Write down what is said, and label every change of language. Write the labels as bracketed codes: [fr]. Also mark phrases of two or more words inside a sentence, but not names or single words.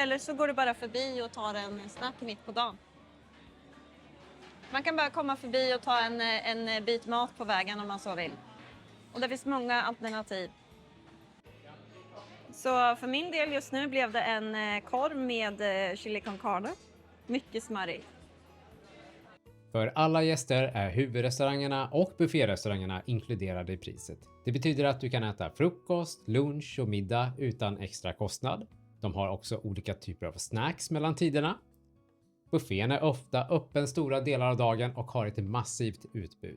[sv] Eller så går du bara förbi och tar en snack mitt på dagen. Man kan bara komma förbi och ta en bit mat på vägen om man så vill. Och det finns många alternativ. Så för min del just nu blev det en korv med chili con carne. Mycket smarrig. För alla gäster är huvudrestaurangerna och bufférestaurangerna inkluderade i priset. Det betyder att du kan äta frukost, lunch och middag utan extra kostnad. De har också olika typer av snacks mellan tiderna. Buffén är ofta öppen stora delar av dagen och har ett massivt utbud.